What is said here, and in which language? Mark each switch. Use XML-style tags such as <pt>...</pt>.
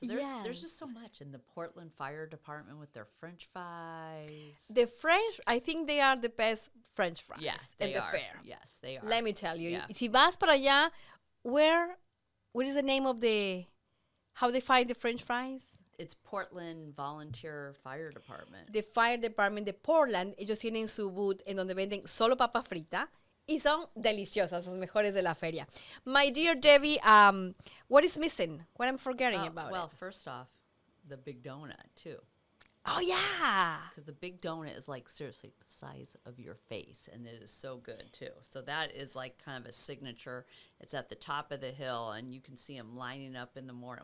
<en>So there's just so much. In the Portland Fire Department with their French fries. The French, I think they are the best French fries in the are. fair. Yes, they are. Let me tell you. Yeah.</en> <es>Si vas para allá,</es> <en>what is the name of how they find the French fries? It's Portland Volunteer Fire Department.</en> <es>The Fire Department de Portland, ellos tienen su booth en donde venden solo papa frita y son deliciosas, las mejores de la feria.</es> <en>My dear Debbie, what is missing? What I'm forgetting about Well, first off, the big donut, too. Oh, yeah. Because the big donut is like seriously the size of your face, and it is so good too. So that is like kind of a signature. It's at the top of the hill, and you can see them lining up in the morning.</en>